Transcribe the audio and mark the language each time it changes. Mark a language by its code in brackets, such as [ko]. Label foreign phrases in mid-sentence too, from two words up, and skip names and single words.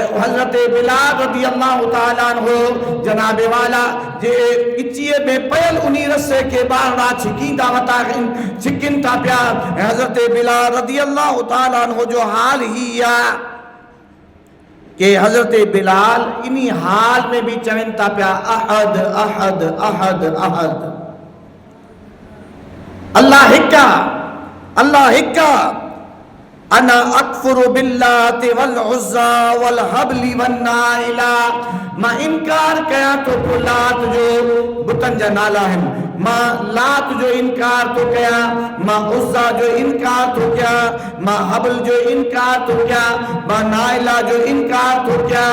[sd] हज़रत बिलाल [ar] رضي الله تعالى عنه [sd] जनाबे वाला जे गिचीअ में पयल उन्हीं रस्से के ॿाहिरां छिकींदा वता छिकिन था पिया। हज़रत बिलाल [ar] رضي الله تعالى عنه [sd] जो हाल ही आहे कि हज़रत बिलाल इन्हीं हाल में भी चवन था पिया [ar] أحد أحد أحد أحد, [sd] अल्लाह हिक्का अल्लाह हिक्का, [ar] أنا أكفر باللات والعزى والهبل ونائلة. [sd] मां इनकार कया तो लात जो बुतन जा नाला आहिनि, मां लात जो इनकार तो कया, मां उज़्ज़ा जो इनकार तो कया, मां हबल जो इनकार तो कया, मां नाइला जो इनकार तो कया।